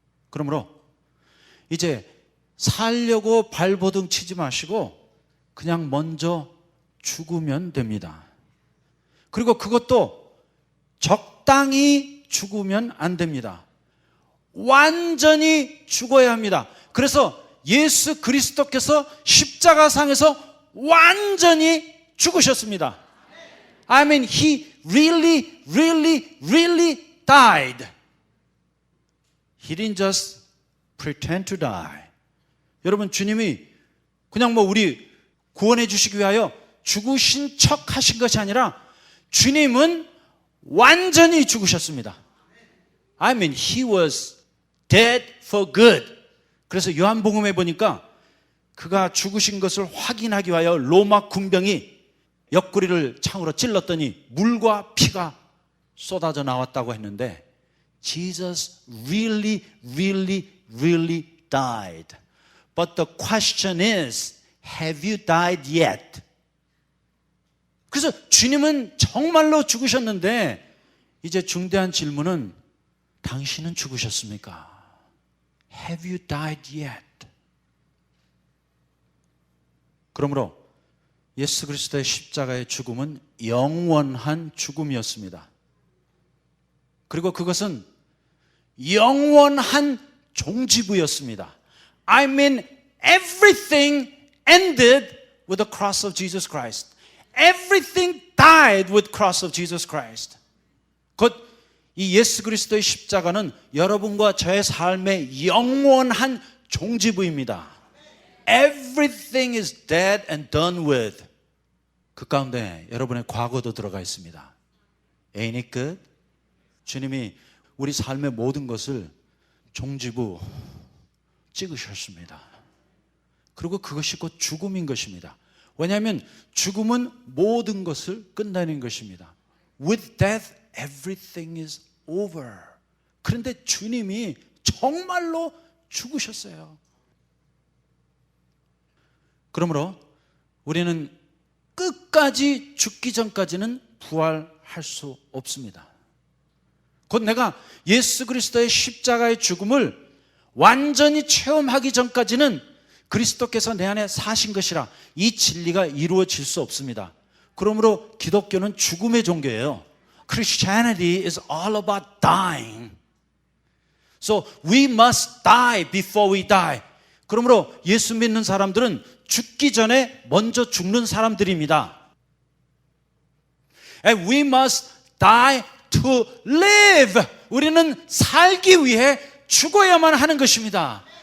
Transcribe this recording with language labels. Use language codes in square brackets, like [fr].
[ko] 그러므로 이제 살려고 발버둥 치지 마시고 그냥 먼저 죽으면 됩니다. 그리고 그것도 적당히 죽으면 안 됩니다. 완전히 죽어야 합니다. 그래서 예수 그리스도께서 십자가상에서 완전히 죽으셨습니다. [en] I mean, He really, really, really died. He didn't just pretend to die. [ko] 여러분, 주님이 그냥 뭐 우리 구원해 주시기 위하여 죽으신 척 하신 것이 아니라 주님은 완전히 죽으셨습니다. [en] I mean, He was dead for good. [ko] 그래서 요한복음에 보니까 그가 죽으신 것을 확인하기 위하여 로마 군병이 옆구리를 창으로 찔렀더니 물과 피가 쏟아져 나왔다고 했는데 [en] Jesus really, really, really died. But the question is, have you died yet? [ko] 그래서 주님은 정말로 죽으셨는데 이제 중대한 질문은 당신은 죽으셨습니까? [en] Have you died yet? [ko] 그러므로 예수 그리스도의 십자가의 죽음은 영원한 죽음이었습니다. 그리고 그것은 영원한 종지부였습니다. [en] I mean, everything ended with the cross of Jesus Christ. Everything died with the cross of Jesus Christ. [ko] 곧 이 예수 그리스도의 십자가는 여러분과 저의 삶의 영원한 종지부입니다. [en] Everything is dead and done with. [ko] 그 가운데 여러분의 과거도 들어가 있습니다. [en] Ain't it good? [ko] 주님이 우리 삶의 모든 것을 종지부 찍으셨습니다. 그리고 그것이 곧 죽음인 것입니다. 왜냐하면 죽음은 모든 것을 끝내는 것입니다. [en] With death, everything is over. [ko] 그런데 주님이 정말로 죽으셨어요. 그러므로 우리는 끝까지 죽기 전까지는 부활할 수 없습니다. 곧 내가 예수 그리스도의 십자가의 죽음을 완전히 체험하기 전까지는 그리스도께서 내 안에 사신 것이라 이 진리가 이루어질 수 없습니다. 그러므로 기독교는 죽음의 종교예요. [en] Christianity is all about dying. So we must die before we die. [ko] 그러므로 예수 믿는 사람들은 죽기 전에 먼저 죽는 사람들입니다. [en] And we must die to live. [ko] 우리는 살기 위해 죽어야만 하는 것입니다.